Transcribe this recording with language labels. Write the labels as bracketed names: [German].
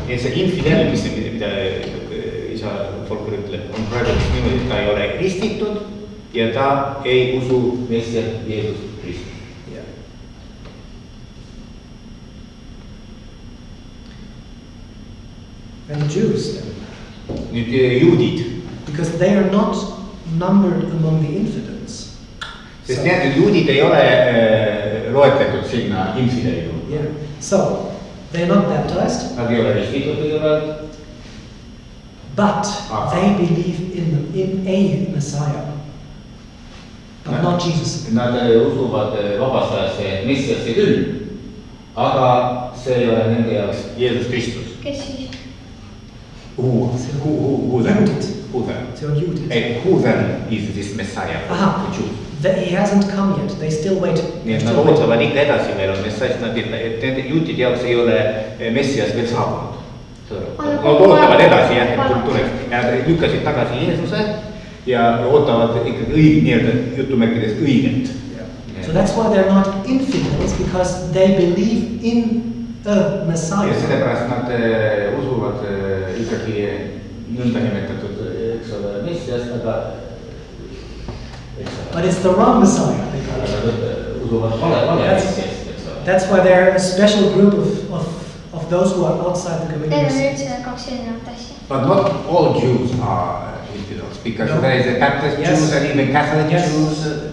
[Estonian] Et see infidel, mida isa Folker ütleb, on praegu niimoodi, et ta ei ole ristitud ja ta ei usu Messiat Jeesus Kristus. [English] And the Jews then. [Estonian] Nüüd juudid. [English] Because they are not numbered among the infidels. [Estonian] Sest need juudid ei ole loetletud sinna infideli juurde. [English] Yeah. So they are not baptized. [Estonian] Nad ei ole ristitud kõigepealt. [English] But they believe in a Messiah. But not Jesus. [Estonian] Nad usuvad vabastajasse Messiasse küll, aga see ei ole nende jaoks Jeesus Kristus. Kes siis? [English] Who then? [Estonian] See on juudid. [English] Who then is this Messiah? He hasn't come yet. They still wait. [Estonian] Nii et nad ootavad ikka edasi veel on Messias, nende juutide jaoks ei ole Messias veel saabunud. Nad ootavad edasi jah, et tuleks. Ja nad lükkasid tagasi Jeesuse ja ootavad ikkagi nii-öelda jutumärkides õiget [English] So that's why they're not infidels, because they believe in a Messiah. [Estonian] Ja sellepärast nad usuvad ikkagi nõndanimetatud, eks ole, messiast, aga [English] But it's the wrong Messiah. [Estonian] usuvad vale messiast. [English] That's why they're a special group of those who are outside the community. But not all Jews are infidels, because there is a Baptist Jews and even Catholic Jews.